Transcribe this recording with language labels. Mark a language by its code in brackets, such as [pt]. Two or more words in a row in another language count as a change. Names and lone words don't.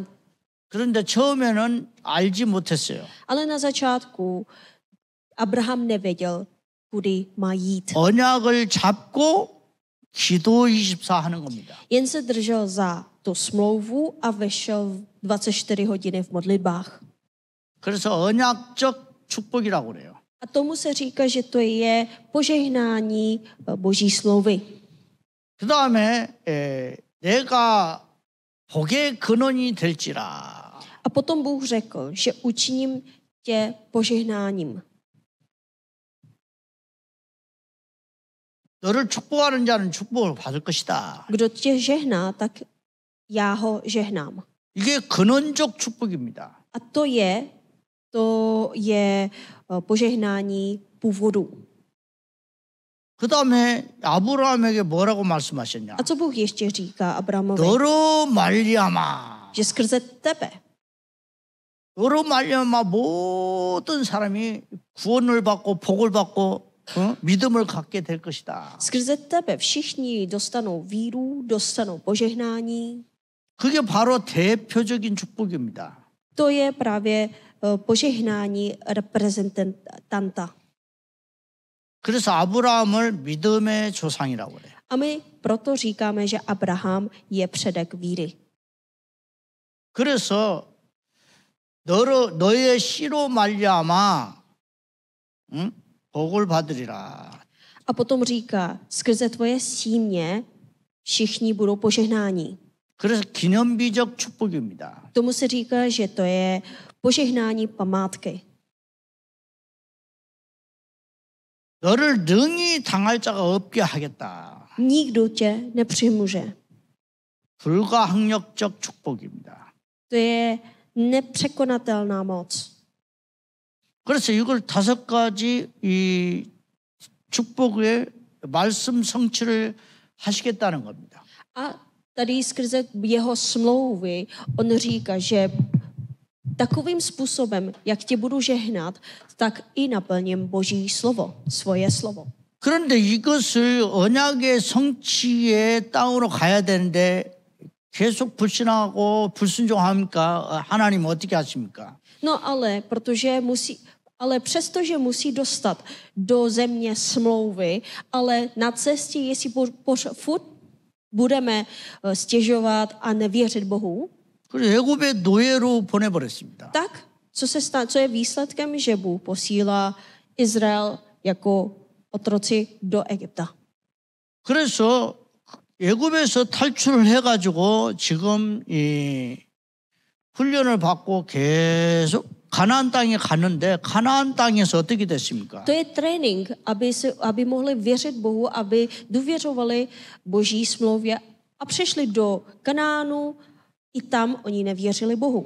[ko] 그런데 처음에는 알지 못했어요. [cs] Ale na začátku Abraham nevěděl, kudy má jít. [ko] 언약을 잡고 기도 24 하는 겁니다. [cs] Jen se držel za tu smlouvu a vešel 24 hodiny v modlitbách. [ko] 그래서 언약적 축복이라고 그래요. [cs] A tomu se říká, že to je požehnání Boží smlouvy. [ko] 그 다음에 내가 복의 근원이 될지라. [cs] A potom Bůh řekl, že učiním tě požehnáním. [ko] 너를 축복하는 자는 축복을 받을 것이다. [cs] Kdo tě žehná, tak já ho žehnám. [ko] 이게 근원적 축복입니다. [cs] A to je požehnání původu. [ko] 그 다음에 아브라함에게 뭐라고 말씀하셨냐? [cs] A co Bůh ještě říká Abrahamovi? [ko] 너로 말미암아. [cs] Že skrze tebe. [ko] 너로 말미암아 모든 사람이 구원을 받고 복을 받고 믿음을 갖게 될 것이다. [cs] Skrze tebe všichni dostanou víru, dostanou požehnání. [ko] 그게 바로 대표적인 축복입니다. [cs] To je právě požehnání reprezentanta. [ko] 그래서 아브라함을 믿음의 조상이라고 그래요. [cs] A my proto říkáme, že Abraham je předek víry. [ko] 그래서 너의 씨로 말미암아 복을 받으리라. [cs] A potom říká, skrze tvoje símě všichni budou požehnání. [ko] 그래서 기념비적 축복입니다. [cs] Tomu se říká, že to je požehnání památky. [ko] 너를 능히 당할 자가 없게 하겠다. [cs] Nikdo tě nepřimůže. [ko] 불가항력적 축복입니다. [cs] To je nepřekonatelná moc. [ko] 그래서 이걸 5가지 이 축복의 말씀 성취를 하시겠다는 겁니다. [cs] A tady skrze jeho smlouvy on říká, že takovým způsobem, jak tě budu žehnat, tak i naplním Boží slovo, svoje slovo. [ko] 그런데 이것을 언약의 성취의 땅으로 가야 되는데 계속 불신하고 불순종합니까? 하나님 어떻게 하십니까? [cs] No ale přestože musí dostat do země smlouvy, ale na cestě, jestli furt budeme stěžovat a nevěřit Bohu, [ko] 그래서 애굽의 노예로 보내버렸습니다. [cs] tak co je výsledkem, že Bůh posílá Izrael jako otroci do Egypta. [ko] 그래서 애굽에서 탈출을 해가지고 지금 이 훈련을 받고 계속 가나안 땅에 갔는데 가나안 땅에서 어떻게 됐습니까? [cs] To je trénink, aby mohli věřit Bohu, aby důvěřovali Boží smlouvě a přišli do Kanánu, i tam oni nevěřili Bohu.